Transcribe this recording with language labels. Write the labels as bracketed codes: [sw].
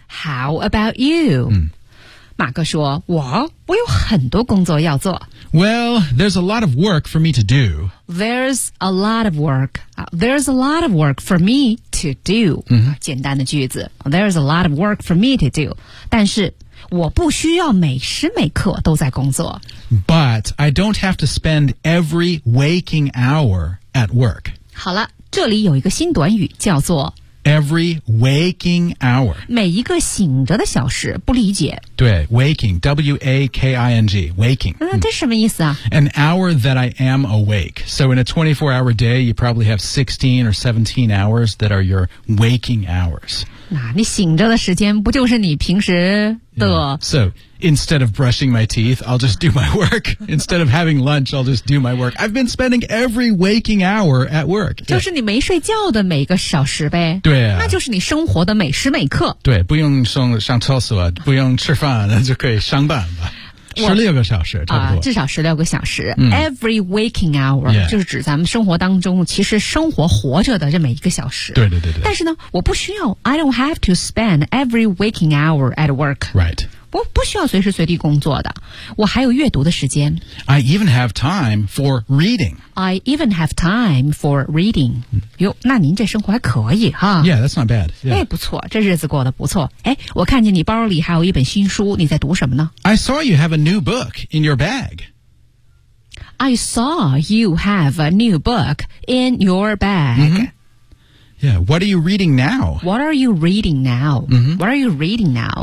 [en] How about you?、 [zh] 马克说我有很多工作要做。 [en] Well, there's a lot of work for me to do. There's a lot of work. There's a lot of work for me to do.、 [zh] 简单的句子。 [en] There's a lot of work for me to do. [zh] 但是我不需要每时每刻都在工作。 [en] But I don't have to spend every waking hour at work. [zh] 好了，这里有一个新短语叫做 [en] Every waking hour. [zh] 每一个醒着的小时，不理解。 [en] 对 ,waking, W-A-K-I-N-G, waking. [zh] 这什么意思啊？ [en] An hour that I am awake. So in a 24-hour day, you probably have 16 or 17 hours that are your waking hours. [zh] 那你醒着的时间不就是你平时的、 [en] So, instead of brushing my teeth, I'll just do my work. Instead of having lunch, I'll just do my work. I've been spending every waking hour at work. [zh] 就是你没睡觉的每个小时呗。对、那就是你生活的每时每刻。对，不用上厕所，不用吃饭，就可以上班吧。 16个小时差不多。至少16个小时。 [en] Every waking hour,、 [zh] 就是指咱们生活当中其实生活活着的这么一个小时。对对对对。但是呢我不需要 [en] ,I don't have to spend every waking hour at work. Right. [zh] 我不需要随时随地工作的。我还有阅读的时间。 [en] I even have time for reading. I even have time for reading. [zh] 哟那您这生活还可以哈。 [en] Yeah, that's not bad. [zh] 哎、不错这日子过得不错。哎我看见你包里还有一本新书你在读什么呢 [en] ?I saw you have a new book in your bag. I saw you have a new book in your bag.、 Yeah, what are you reading now? What are you reading now?、What are you reading now?